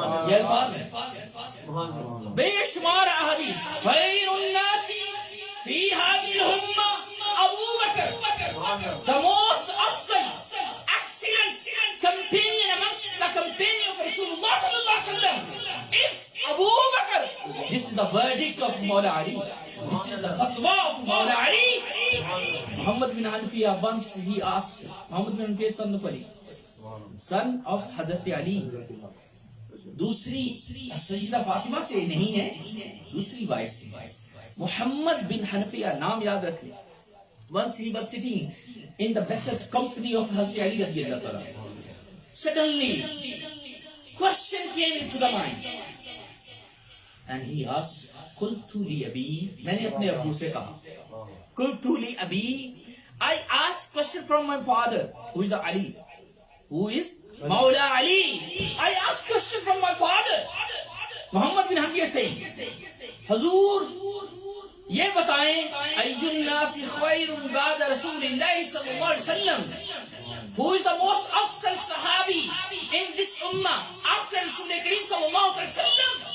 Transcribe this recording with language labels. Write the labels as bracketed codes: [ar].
[ur] یہ الفاظ ہے بے شمار احادیث. [ar] خَيْرُ النَّاسِ فِي هَذِهِ الْأُمَّةِ [en] Abu Bakr, the most awesome, excellent companion amongst the companion of Rasulullah sallallahu alaihi wasallam is Abu Bakr. This is the verdict of Mawla Ali. This is the fatwa of Mawla Ali. Muhammad bin Hanafiya once he asked, Muhammad bin Hanafiya son of Ali, son of Hazrat Ali, [ur] دوسری سیدہ فاطمہ سے نہیں ہے, دوسری wife سے. محمد بن حنفیہ نام یاد رکھیں. [en] Once he was sitting in the blessed company of Hazrat Ali radiyallahu anhu. Suddenly, question came into the mind. and he asked, [ar] قلت لي أبي, [ur] میں نے اپنے ابو سے کہا, [en] قلت لي أبي, I asked question from my father, who is the Ali, who is Mawla Ali. I asked question from my father. Muhammad bin Hanafiyya سے, [ur] حضور یہ بتائیں, [ar] أي الناس خير بعد رسول الله [en] صلی اللہ علیہ وسلم, who is the most afsal sahabi in this ummah after Rasul Kareem sallallahu alaihi wasallam?